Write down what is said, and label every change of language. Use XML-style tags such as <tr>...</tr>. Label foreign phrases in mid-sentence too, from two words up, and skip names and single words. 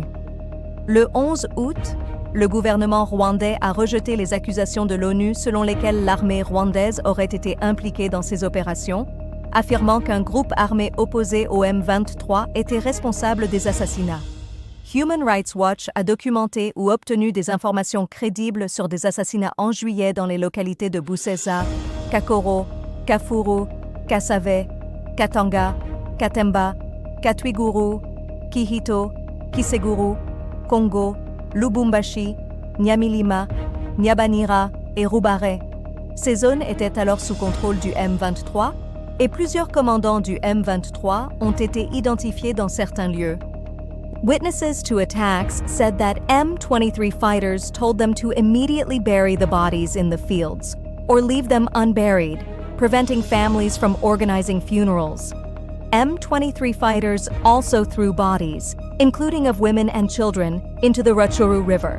<fr>Le 11 août, le gouvernement rwandais a rejeté les accusations de l'ONU selon lesquelles l'armée rwandaise aurait été impliquée dans ces opérations, affirmant qu'un groupe armé opposé au M23 était responsable des assassinats. Human Rights Watch a documenté ou obtenu des informations crédibles sur des assassinats en juillet dans les localités de Busesa, Kakoro, Kafuru, Kasave, Katanga, Katemba, Katwiguru, Kihito, Kiseguru, Congo, Lubumbashi, Nyamilima, Nyabanira et Rubare. Ces zones étaient alors sous contrôle du M23 et plusieurs commandants du M23 ont été identifiés dans certains lieux.</fr> <en>Witnesses to attacks said that M23 fighters told them to immediately bury the bodies in the fields or leave them unburied, preventing families from organizing funerals. M23 fighters also threw bodies, including of women and children, into the Rutshuru River.</en>